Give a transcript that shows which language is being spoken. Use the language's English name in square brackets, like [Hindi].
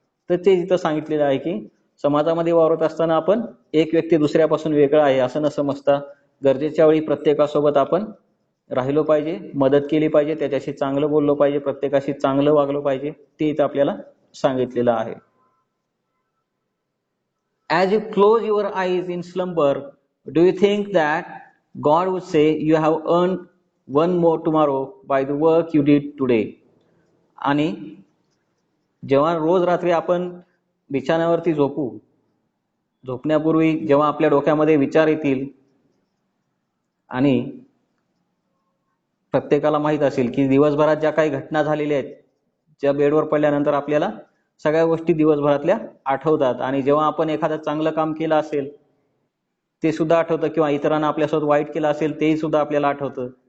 [Marathi] तर ते तिथं सांगितलेलं आहे की समाजामध्ये वावरत असताना आपण एक व्यक्ती दुसऱ्यापासून वेगळा आहे असं न समजता गरजेच्या वेळी प्रत्येकासोबत आपण राहिलो पाहिजे, मदत केली पाहिजे, त्याच्याशी चांगलं बोललो पाहिजे, प्रत्येकाशी चांगलं वागलो पाहिजे, ते इथं आपल्याला सांगितलेलं आहे. [English] As you close your eyes in slumber, do you think that God would say you have earned one more tomorrow by the work you did today? [Marathi] आणि जेव्हा रोज रात्री आपण बिछाण्यावरती झोपण्यापूर्वी जेव्हा आपल्या डोक्यामध्ये विचार येतील आणि प्रत्येकाला माहित असेल की दिवसभरात ज्या काही घटना झालेल्या आहेत, ज्या बेडवर पडल्यानंतर आपल्याला सगळ्या गोष्टी दिवसभरातल्या आठवतात आणि जेव्हा आपण एखादं चांगलं काम केलं असेल ते सुद्धा आठवतं किंवा इतरांना आपल्यासोबत वाईट केलं असेल तेही सुद्धा आपल्याला आठवतं.